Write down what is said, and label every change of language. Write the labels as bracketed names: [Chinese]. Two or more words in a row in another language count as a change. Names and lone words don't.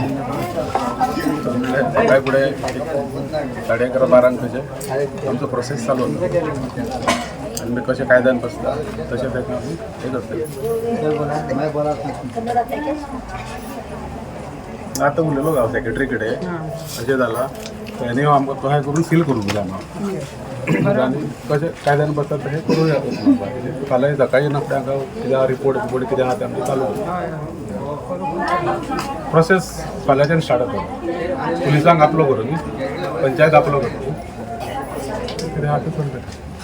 [Konkani] काय पुढे 11:30 खंयचे आमचो प्रोसेस चालू आणि मी कसे कायद्यान बसता तसे त्यात आम्ही हे करतले आता उरलेलो गाव सेक्रेटरी कडेन अशें जाला त्याने आमकां तो करून सील करून दिला आनी कशें कायद्यान बसता तशें करूया फाल्यां सकाळी फुडें हांगा कितें रिपोर्ट कितें आहा तें आमचें चालू प्रोसेस फाल्यांच्यान स्टार्ट जाता पुलिसांक आपलो करून पंचायत आपलो करून कितें आहा तें करता